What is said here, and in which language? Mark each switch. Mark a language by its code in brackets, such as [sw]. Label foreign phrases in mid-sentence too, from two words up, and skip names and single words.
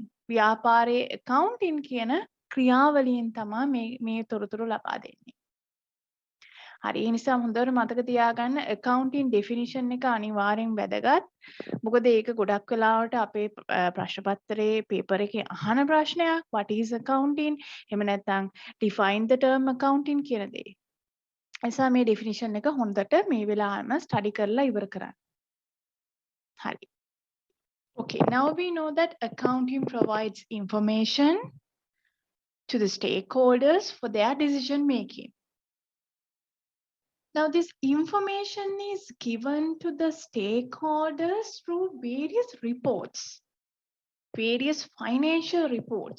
[si] ව්‍යාපාරයේ accounting කියන ක්‍රියාවලියෙන් තමයි මේ තොරතුරු ලබා දෙන්නේ. හරි ඒ නිසා හොඳට මතක තියාගන්න [en] accounting definition [si] එක අනිවාර්යෙන් වැදගත්. මොකද ඒක ගොඩක් වෙලාවට අපේ ප්‍රශ්න පත්‍රයේ paper එකේ අහන ප්‍රශ්නයක් [en] what is accounting? [si] එහෙම නැත්නම් [en] define the term accounting [si] කියන දේ. එසා මේ definition එක හොඳට මේ වෙලාවෙම study කරලා ඉවර කරන්න. හරි. [en] Okay, now we know that accounting provides information to the stakeholders for their decision making. Now, this information is given to the stakeholders through various reports, various financial reports.